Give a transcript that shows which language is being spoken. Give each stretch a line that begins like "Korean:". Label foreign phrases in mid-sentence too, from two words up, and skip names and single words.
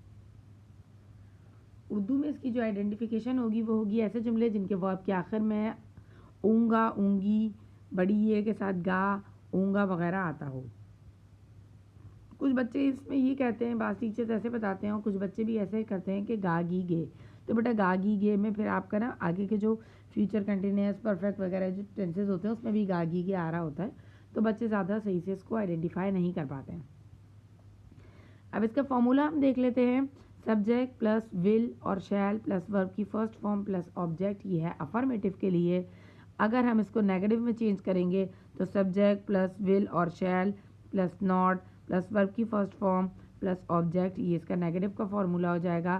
Hindi: उर्दू में इसकी जो आइडेंटिफिकेशन होगी वो होगी ऐसे जुमले जिनके वर्ब के आखिर में ऊँगा, ऊँगी, बड़ी ये के साथ गा, ऊँगा वगैरह आता हो। कुछ बच्चे इसमें ये कहते हैं, बास टीचर्स ऐसे बताते हैं, और कुछ बच्चे भी ऐसे करते हैं कि गा गी गे। तो बेटा गा गी गे में फिर आपका ना आगे के जो
English: future continuous perfect
Hindi: वगैरह जो टेंसेज होते हैं उसमें भी गा गी गे आ रहा होता है, तो बच्चे ज़्यादा सही से इसको आइडेंटिफाई नहीं कर पाते हैं। अब इसका फॉर्मूला हम देख लेते हैं।
English: subject plus will और shall plus verb की first form plus object,
Hindi: ये है अफर्मेटिव के लिए। अगर हम इसको नेगेटिव में चेंज करेंगे तो
English: subject plus will
Hindi: और
English: shall plus not plus verb
Hindi: की
English: first form plus object,
Hindi: ये इसका नेगेटिव का फॉर्मूला हो जाएगा।